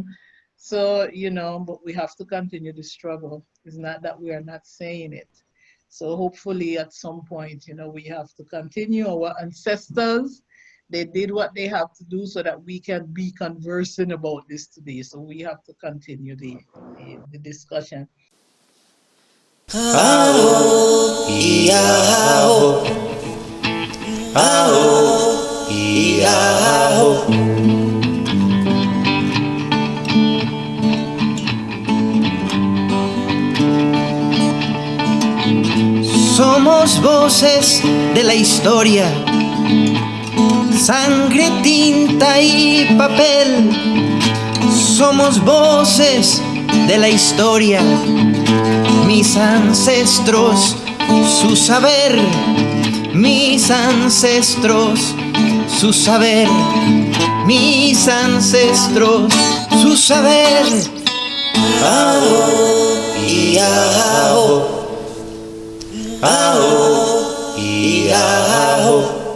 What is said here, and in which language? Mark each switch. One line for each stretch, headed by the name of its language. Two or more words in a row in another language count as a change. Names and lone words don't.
English: So, but we have to continue the struggle. It's not that we are not saying it. So hopefully at some point, we have to continue. Our ancestors, they did what they have to do so that we can be conversing about this today. So we have to continue the discussion. Aho, iaho, aho, iaho.
Spanish: Somos voces de la historia, sangre, tinta y papel. Somos voces de la historia, mis ancestros, su saber, mis ancestros, su saber, mis ancestros, su saber. Aho, iaho, aho, iaho.